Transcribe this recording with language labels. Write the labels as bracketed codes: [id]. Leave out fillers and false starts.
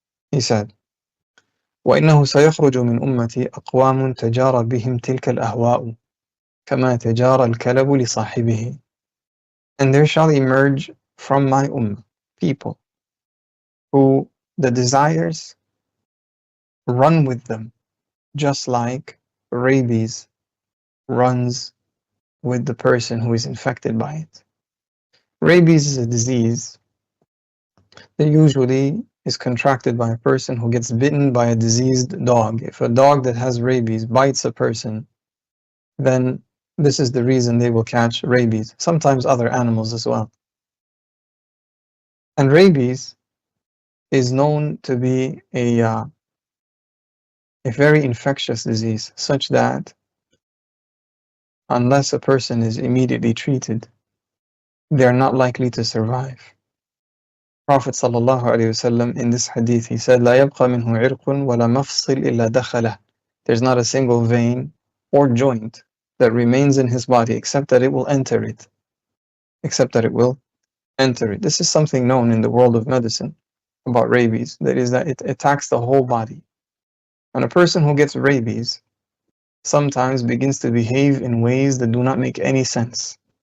[en] He said, [ar] وإنه سيخرج من أمتي أقوام تجارى بهم تلك الأهواء كما تجارى الكلب لصاحبه. [en] And there shall emerge from my ummah people who the desires run with them, just like rabies runs with the person who is infected by it. Rabies is a disease that usually is contracted by a person who gets bitten by a diseased dog. If a dog that has rabies bites a person, then this is the reason they will catch rabies. Sometimes other animals as well. And rabies is known to be a very infectious disease, such that unless a person is immediately treated, they are not likely to survive. Prophet ﷺ in this hadith, he said, [ar] لا يبقى منه عرق ولا مفصل إلا دخله. [en] There's not a single vein or joint that remains in his body except that it will enter it. Except that it will enter it. This is something known in the world of medicine about rabies. That is that it attacks the whole body. And a person who gets rabies sometimes begins to behave in ways that do not make any sense.